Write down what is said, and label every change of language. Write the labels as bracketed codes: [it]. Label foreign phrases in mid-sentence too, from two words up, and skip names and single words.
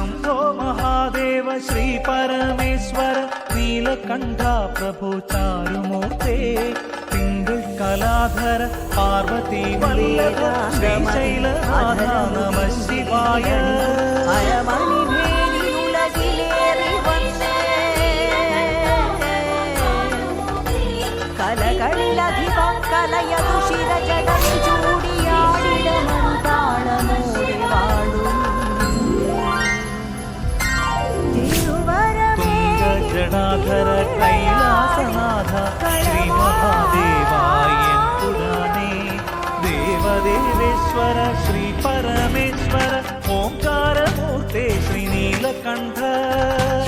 [sa] शम्भो महादेव श्री परमेश्वर नीलकण्ठ प्रभु चारुमूर्ते तिङ्गल कलाधर पार्वती वल्लभ श्रीशैलनाथ नमः शिवाय [ml] കലകളിലധികം കലയതു ശിരജടം ചൂടിയാടിടമന്താളമോടെ വാഴും [sa] ജടാധര കൈലാസനാഥ ശ്രീ മഹാദേവായ പുരാണേ ദേവദേവേശ്വര ശ്രീ പരമേശ്വര ഓംകാരമൂർത്തെ ശ്രീ നീലകണ്ഠ